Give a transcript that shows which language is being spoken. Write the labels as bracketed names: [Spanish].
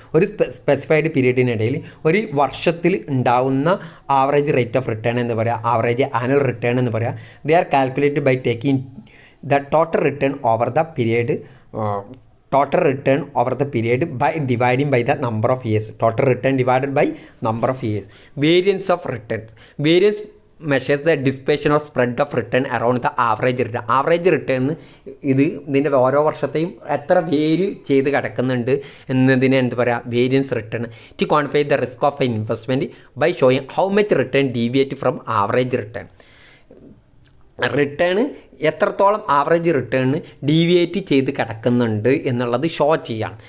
[Malayalam] ഒരു സ്പെസിഫൈഡ് പീരീഡിനിടയിൽ ഒരു വർഷത്തിൽ ഉണ്ടാവുന്ന ആവറേജ് റേറ്റ് ഓഫ് റിട്ടേൺ എന്ന് പറയുക, ആവറേജ് ആനുവൽ റിട്ടേൺ എന്ന് പറയുക. [English] They are calculated by taking the total return over the period total return over the period by dividing by the number of years. Total return divided by number of years. Variance of returns. Variance measures the dispersion or spread of return around the average return. [Malayalam] Average return ഇതിൻ്റെ ഓരോ വർഷത്തെയും എത്ര vary ചെയ്ത് കിടക്കുന്നുണ്ട് എന്നതിനെ എന്താ പറയുക, variance return. [English] To quantify the risk of an investment by showing how much return deviate from average return. [Malayalam] Return എത്രത്തോളം average return deviate ചെയ്ത് കിടക്കുന്നുണ്ട് എന്നുള്ളത് ഷോ ചെയ്യാണ്.